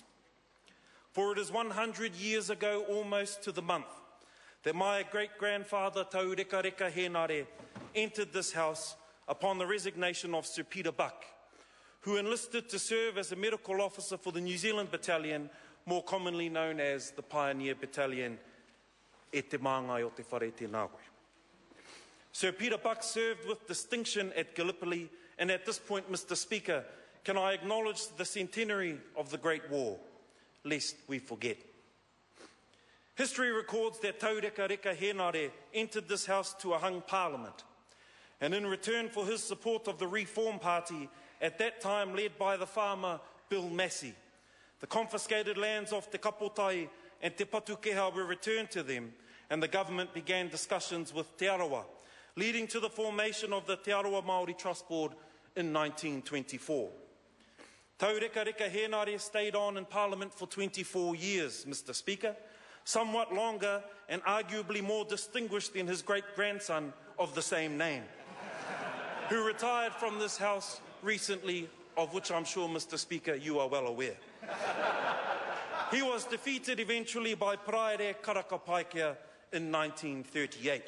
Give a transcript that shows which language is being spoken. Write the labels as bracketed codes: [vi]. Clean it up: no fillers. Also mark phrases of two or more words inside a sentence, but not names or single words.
[en] For it is 100 years ago, almost to the month, that my great-grandfather Peeni Henare entered this house upon the resignation of Sir Peter Buck, who enlisted to serve as a medical officer for the New Zealand Battalion, more commonly known as the Pioneer Battalion [mi] e te māngai o te whare te nākoe. [en] Sir Peter Buck served with distinction at Gallipoli, and at this point, Mr. Speaker, can I acknowledge the centenary of the Great War, lest we forget. History records that Taureka Reka Henare entered this house to a hung parliament, and in return for his support of the Reform Party, at that time led by the farmer Bill Massey, the confiscated lands of Te Kapotai and Te Patukeha were returned to them, and the government began discussions with Te Arawa, leading to the formation of the Te Arawa Māori Trust Board in 1924. Taureka Reka Henare stayed on in Parliament for 24 years, Mr. Speaker, somewhat longer and arguably more distinguished than his great-grandson of the same name, who retired from this House recently, of which I'm sure, Mr. Speaker, you are well aware. He was defeated eventually by Praere Karakapaikea in 1938.